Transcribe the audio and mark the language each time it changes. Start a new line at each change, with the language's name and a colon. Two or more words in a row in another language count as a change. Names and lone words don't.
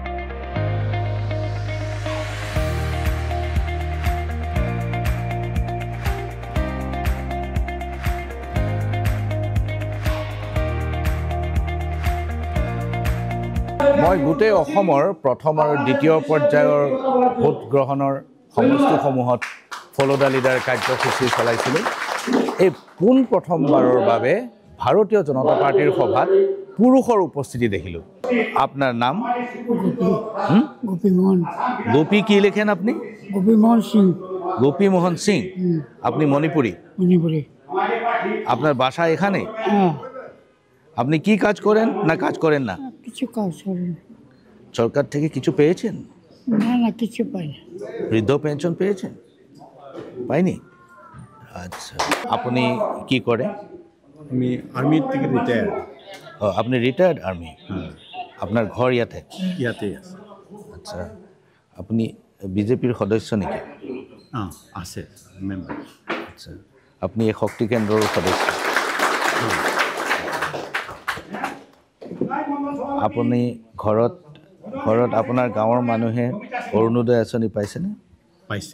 Assamese: মই গোটেই অসমৰ প্ৰথম আৰু দ্বিতীয় পৰ্যায়ৰ ভোট গ্ৰহণৰ সমষ্টিসমূহত ফ'ল' দ্য লিডাৰ কাৰ্যসূচী চলাইছিলোঁ। এই পোনপ্ৰথমবাৰৰ বাবে ভাৰতীয় জনতা পাৰ্টিৰ সভাত পুৰুষৰ উপস্থিতি দেখিলোঁ। আপোনাৰ নাম? গোপীমোহন।
Bangla: গোপী কি লিখেন আপনি? গোপীমোহন সিং। গোপীমোহন সিং। আপনি মণিপুরি? মণিপুরি। আপনার বাসা এখানে? আপনি কি কাজ করেন না কাজ করেন না? কিছু কাজ করেন। সরকার থেকে কিছু পেয়েছেন? না কিছু পাই না। বৃদ্ধ পেনশন পেয়েছেন? পাইনি? আচ্ছা, আপনি কি করে? আমি আর্মির থেকে রিটায়ার্ড। আপনি রিটায়ার্ড আর্মি? আপনার ঘর ইয়াতে?
Assamese: ইয়াতে আছে।
Bangla: আচ্ছা, আপনি বিজেপির সদস্য নেকি?
Assamese: আছে মেম্বাৰ।
Bangla: আচ্ছা, আপনি এই শক্তি কেন্দ্ৰৰ সদস্য?
Assamese: আপুনি ঘৰত আপোনাৰ গাঁৱৰ মানুহে অৰুণোদয় আঁচনি পাইছেনে? পাইছে।